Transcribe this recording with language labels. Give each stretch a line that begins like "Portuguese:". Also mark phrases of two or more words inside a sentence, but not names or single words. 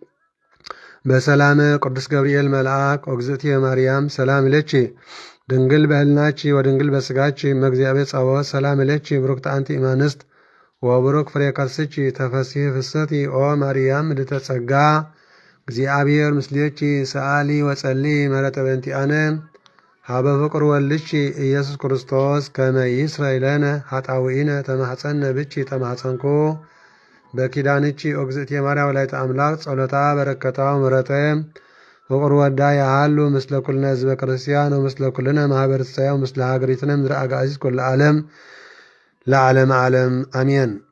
Geez: በሰላም ቅዱስ ገብርኤል መልአክ ወግዝእትየ ማርያም ሰላም ለኪ ድንግል በህልናቺ ወድንግል በስጋቺ መግዚአብሔር ጸባዖት ሰላም ለኪ ብሩክት አንቲ እማንስት ወብሩክ ፍሬ ከርስኪ ተፈሥሒ ፍስሕቲ ኦ ማርያም ምልዕተ ጸጋ እግዚአብሔር ምስሌኪ ሰአሊ ወጸሊ መረጠ በእንቲአነ ሀበ ፍቅር ወልድኪ ኢየሱስ ክርስቶስ ከመ ይስረይ ለነ ኃጣውኢነ ተማኅፀነ ብኪ ተማኅፀንኩ በኪዳንቺ እግዝእትየ ማርያም ወላዲተ አምላክ ጸሎታ በረከታ ምሕረተ ፍቅር ወዳ ያሃሉ ምስለ ኩልነ ህዝበ ክርስቲያን ወምስለ ኩልነ ማህበረ እስራኤል ወምስለ ሀገሪትነ ምድረ አጋእዝት ኩሉ ዓለም ለዓለም ዓለም አሜን።